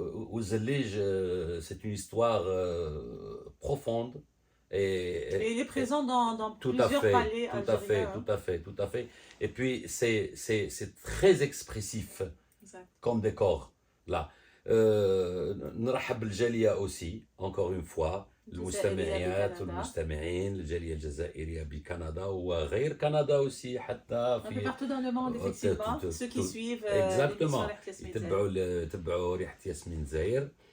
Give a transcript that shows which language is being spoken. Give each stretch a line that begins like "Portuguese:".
French: Ouzlij, c'est une histoire profonde. Et il est présent dans plusieurs palais algériens. Tout à fait. Et puis, c'est très expressif. Exact. Comme décor. Là.
Arabic: نرحب بالجالية
French: aussi, encore une fois,
Arabic: المستمعيات والمستمعين, الجالية الجزائرية بكندا وغير كندا
French: aussi,
Arabic: حتى في
French: partout dans le monde, effectivement, ceux qui suivent exactement,
Arabic: يتبعوا ريحة ياسمين دزاير.